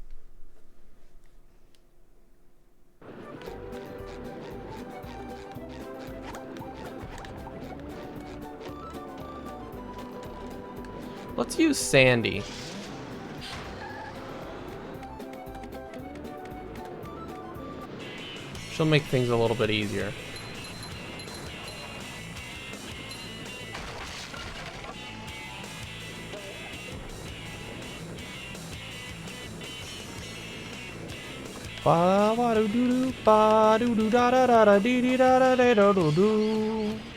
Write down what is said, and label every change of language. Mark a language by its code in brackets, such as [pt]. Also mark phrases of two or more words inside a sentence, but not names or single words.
[en] Let's use Sandy. She'll make things a little bit easier. Ba ba do do do ba do do da da da da dee dee da da da do do do.